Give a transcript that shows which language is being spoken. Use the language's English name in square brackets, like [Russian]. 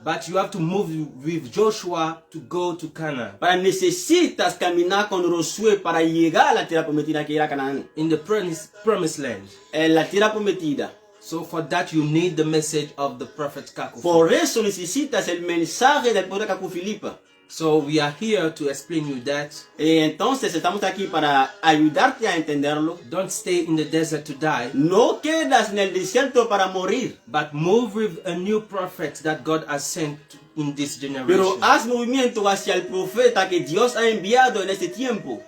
[English] But you have to move with Joshua to go to Canaan. [Spanish] Necesitas caminar con Josué para llegar a la tierra prometida que era Canaán. [English] In the promised land. [Spanish] En la tierra prometida. [English] So for that you need the message of the prophet Kaku. [Spanish] Por eso necesitas el mensaje del profeta Kaku Philip. [English] So we are here to explain you that. [Spanish] Entonces estamos aquí para ayudarte a entenderlo. [English] Don't stay in the desert to die. [Spanish] No quedas en el desierto para morir. [English] But move with a new prophet that God has sent in this generation. [Spanish] Pero haz movimiento hacia el profeta que Dios ha enviado en este tiempo.